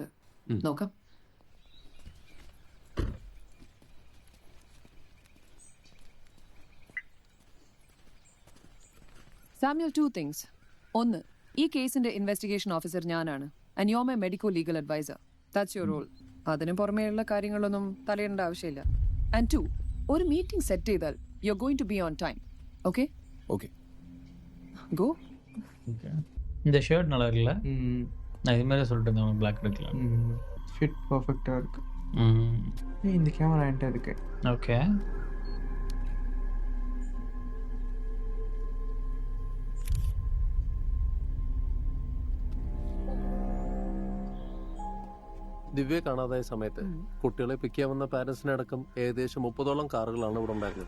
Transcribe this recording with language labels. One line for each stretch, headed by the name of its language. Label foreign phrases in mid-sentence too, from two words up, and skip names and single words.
Malayalam: നോക്കാം. സാമ്യൽ, 2 things. ഒന്ന്, ഈ കേസിന്റെ
English: investigation officer
Malayalam: ഞാനാണ്.
English: And you are my medico legal advisor. That's your role.
Malayalam: അതിന് പുറമേയുള്ള കാര്യങ്ങളൊന്നും തലയിടേണ്ട ആവശ്യമില്ല. ആൻഡ് 2, ഒരു മീറ്റിംഗ് സെറ്റ് ചെയ്താൽ
English: you are going to be on time.
Malayalam: ഓക്കെ?
Tamil: ஓகே.
Malayalam: ഗോ.
Tamil: இந்த ஷர்ட் நல்லா இருக்குல்ல? நான் இது மாதிரி சொல்லிட்டு இருந்தேன். பிளாக் எடுக்கலாம். ஃபிட் பர்ஃபெக்டாக இருக்கு. இந்த கேமரா என்கிட்ட இருக்கு. ஓகே.
Malayalam: ദിവ്യയെ കാണാതായ സമയത്ത് കുട്ടികളെ പിക്ക് ചെയ്യാൻ വന്ന പാരന്റ്സിനെ അടക്കം ഏകദേശം 30ഓളം കാറുകളാണ് ഇവിടെ ഉണ്ടായിരുന്നത്.